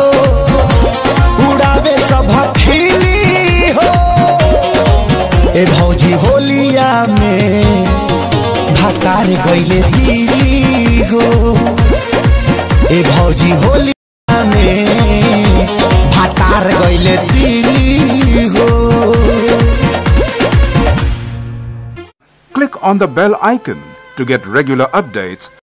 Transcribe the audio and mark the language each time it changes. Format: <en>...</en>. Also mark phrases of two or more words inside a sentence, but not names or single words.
<bho>उड़ावे सब खिली हो ए भौजी होलिया में, भतार गईले दिली हो। ए भौजी होलिया में, भतार गईले दिली हो।</bho> <en>Click on the bell icon to get regular updates</en>